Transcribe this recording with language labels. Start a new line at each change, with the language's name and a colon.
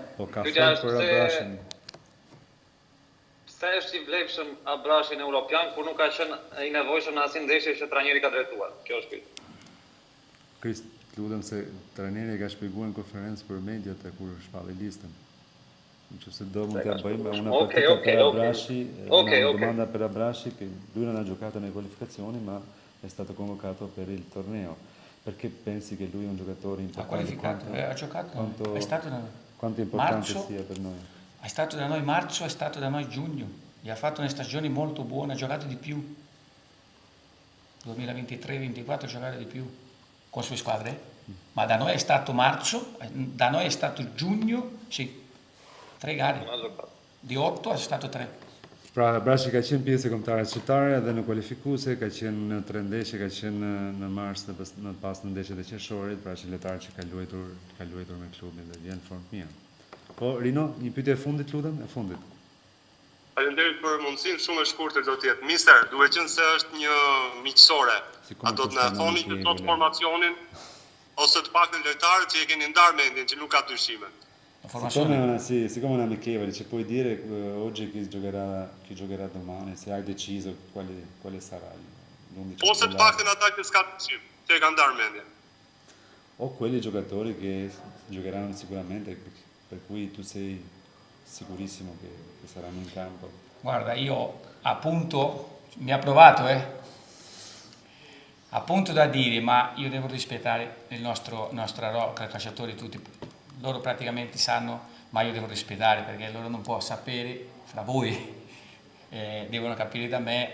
Albanian: pyetja është për Abrashin. Pse është i vlefshëm Abrashi në Europian kur nuk ka qenë i nevojshëm në asnjë ndeshje që trajneri ka drejtuar? Kjo është pyetja. Krist, lutem se trajneri ka shpjeguar në konferencë për mediat kur shpalli listën. Nëse do mund t'ja bëjmë
Italian: una partita per Abrashi, una domanda per Abrashi che lui non ha giocato nelle qualificazioni ma è stato convocato per il torneo. Perché pensi che lui è un giocatore importante? Ha qualificato, ha giocato, è stato da noi. Quanto è importante sia per noi? È stato da noi marzo, è stato da noi giugno. E ha fatto una stagione molto buona, ha giocato di più. 2023-24 ha giocato di più con le sue squadre. Ma da noi è stato marzo, da noi è stato giugno, sì, 3 gare. Di 8 è stato 3.
Albanian: Pra, Abrashi ka qenë pjesë e kombëtarëve shqiptare dhe në kualifikuese, ka qenë në 3 ndeshje, ka qenë në mars dhe pas në ndeshjet e qershorit, pra është lojtar që ka luajtur me klubin dhe vjen në formë mirë. Po, Rino, një pyetje e fundit, lutem, e fundit. Faleminderit për mundësinë, shumë e shkurtër do të jetë. Mister, duhet qenë se është një miqësore. A do të na thoni që sot formacionin ose të paktën lojtarët që e keni ndarë mendjen që nuk ka dyshime?
Italian: Siccome è amichevole, ci puoi dire oggi chi giocherà domani, se hai deciso quale sarà l'11
Albanian: Ose të paktën ata që s'ka dyshim, që e kanë ndarë mendjen.
Italian: O quelli giocatori che giocheranno sicuramente, per cui tu sei sicurissimo che saranno in campo. Guarda, io appunto, mi ha provato, appunto da dire, ma io devo rispettare il nostro calciatori tutti, loro praticamente sanno, ma io devo rispettare perché loro non può sapere fra voi, devono capire da me.